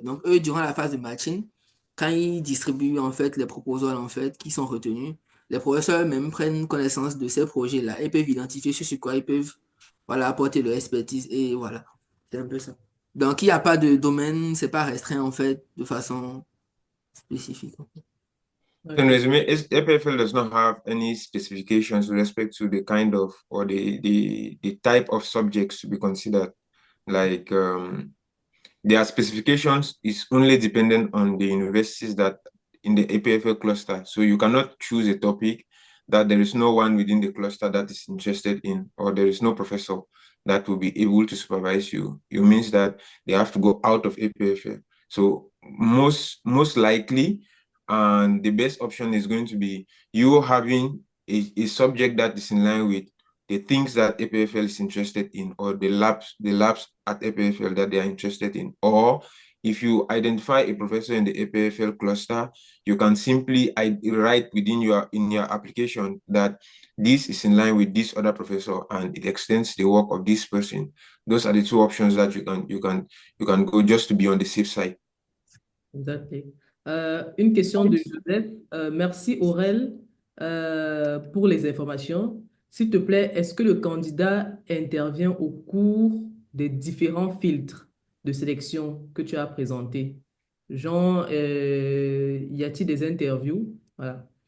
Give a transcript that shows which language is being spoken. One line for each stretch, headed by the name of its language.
French: Donc eux, durant la phase de matching, quand ils distribuent en fait les proposals en fait qui sont retenus, les professeurs eux-mêmes prennent connaissance de ces projets-là et peuvent identifier ce sur quoi ils peuvent voilà, apporter leur expertise et voilà. C'est un peu ça. Donc, il n'y a pas de domaine, c'est pas restreint en fait de façon spécifique.
English: In OK. resume, APFL does not have any specifications with respect to the kind of or the type of subjects to be considered. Like their specifications is only dependent on the universities that in the APFL cluster. So you cannot choose a topic that there is no one within the cluster that is interested in, or there is no professor that will be able to supervise you. It means that they have to go out of APFL. So most likely, and the best option is going to be you having a subject that is in line with the things that APFL is interested in, or the labs at APFL that they are interested in. Or if you identify a professor in the APFL cluster, you can simply write within your application that this is in line with this other professor and it extends the work of this person. Those are the two options that you can go just to be on the safe side. Exactly.
French: Une question de Joseph. Merci Aurel pour les informations. S'il te plaît, est-ce que le candidat intervient au cours des différents filtres de sélection que tu as présentés? Genre, y a-t-il des interviews? Voilà.